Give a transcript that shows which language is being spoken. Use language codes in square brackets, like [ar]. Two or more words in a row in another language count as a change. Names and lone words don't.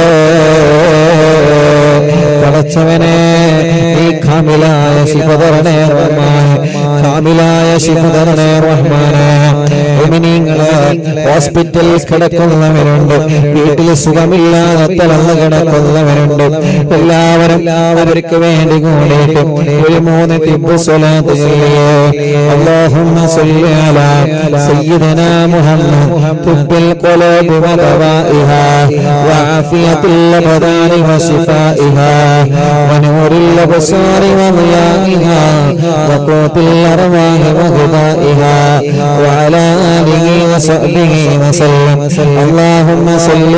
[ml] പടച്ചവനെ ഈ കാമിലായ ശിഫതരണേ റഹ്മാനെ കാമിലായ ശിഫതരണേ റഹ്മാനെ മുഅ്മിനീങ്ങളെ ഹോസ്പിറ്റലിൽ കിടക്കുന്നവരുണ്ട് വീട്ടിൽ സുഖമില്ലാതെ തളർന്നു കിടക്കുന്നവരുണ്ട് എല്ലാവരും അവർക്ക് വേണ്ടി കൂടിയിട്ട് ഒരു 3 തിബ്ബ് സ്വലാത്ത് ചൊല്ലിയേ [ar] اللهم صل على سيدنا محمد طب القلوب ودوائها وعافية الأبدان وشفائها ونور الأبصار وضيائها وقوت الأرواح وغذائها وعلى آله وصحبه وسلم اللهم صل